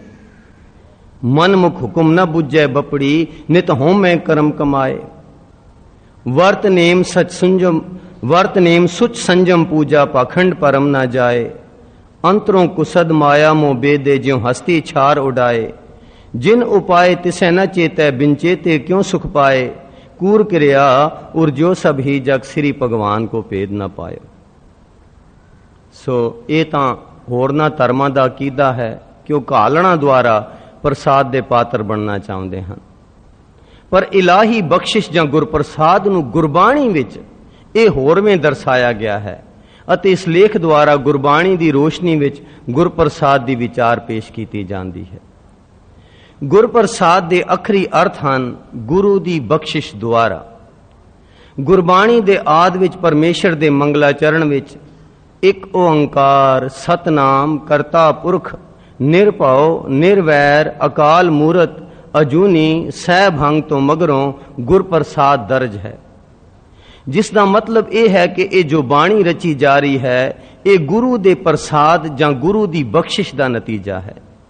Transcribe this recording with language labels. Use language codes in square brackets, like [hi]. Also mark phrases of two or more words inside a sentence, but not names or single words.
[pa] ਮਨਮੁਖ ਹੁਕਮ ਨਾ ਬੁੱਝੈ ਬਪੜੀ, ਨਿਤ ਹੋਮੈ ਕਰਮ ਕਮਾਏ। ਵਰਤ ਨੇਮ ਸੁਚ ਸੰਜਮ ਪੂਜਾ, ਪਾਖੰਡ ਪਰਮ ਨਾ ਜਾਏ। ਅੰਤਰੋਂ ਕੁਸਦ ਮਾਇਆ ਮੋਹ ਬੇਦੇ, ਜਿਉ ਹਸਤੀ ਛਾਰ ਉਡਾਏ। ਜਿਨ ਉਪਾਇ ਤਿਸੈ ਨ ਚੇਤੈ, ਬਿਨ ਚੇਤੇ ਕਿਉਂ ਸੁਖ ਪਾਏ। [bra] कूर क्रिया उर जो सब ही जग, श्री भगवान को भेद न पाए। [pa] ਸੋ ਇਹ ਤਾਂ ਹੋਰਨਾ ਧਰਮਾਂ ਦਾ ਅਕੀਦਾ ਹੈ ਕਿ ਉਹ ਘਾਲਣਾ ਦੁਆਰਾ ਪ੍ਰਸਾਦ ਦੇ ਪਾਤਰ ਬਣਨਾ ਚਾਹੁੰਦੇ ਹਨ, ਪਰ ਇਲਾਹੀ ਬਖ਼ਸ਼ਿਸ਼ ਜਾਂ ਗੁਰਪ੍ਰਸਾਦ ਨੂੰ ਗੁਰਬਾਣੀ ਵਿਚ ਇਹ ਹੋਰਵੇਂ ਦਰਸਾਇਆ ਗਿਆ ਹੈ ਅਤੇ ਇਸ ਲੇਖ ਦੁਆਰਾ ਗੁਰਬਾਣੀ ਦੀ ਰੋਸ਼ਨੀ ਵਿਚ ਗੁਰਪ੍ਰਸਾਦ ਦੀ ਵਿਚਾਰ ਪੇਸ਼ ਕੀਤੀ ਜਾਂਦੀ ਹੈ। ਗੁਰਪ੍ਰਸਾਦ ਦੇ ਅਖਰੀ ਅਰਥ ਹਨ ਗੁਰੂ ਦੀ ਬਖਸ਼ਿਸ਼ ਦੁਆਰਾ। ਗੁਰਬਾਣੀ ਦੇ ਆਦ ਵਿੱਚ ਪਰਮੇਸ਼ਰ ਦੇ ਮੰਗਲਾਚਰਨ ਵਿੱਚ ਇੱਕ ਓੰਕਾਰ ਸਤਨਾਮ ਕਰਤਾ ਪੁਰਖ ਨਿਰਭਉ ਨਿਰਵੈਰ ਅਕਾਲ ਮੂਰਤ ਅਜੂਨੀ ਸਹਿਭੰਗ ਤੋਂ ਮਗਰੋਂ ਗੁਰਪ੍ਰਸਾਦ ਦਰਜ ਹੈ, ਜਿਸ ਦਾ ਮਤਲਬ ਇਹ ਹੈ ਕਿ ਇਹ ਜੋ ਬਾਣੀ ਰਚੀ ਜਾ ਰਹੀ ਹੈ, ਇਹ ਗੁਰੂ ਦੇ ਪ੍ਰਸਾਦ ਜਾਂ ਗੁਰੂ ਦੀ ਬਖਸ਼ਿਸ਼ ਦਾ ਨਤੀਜਾ ਹੈ।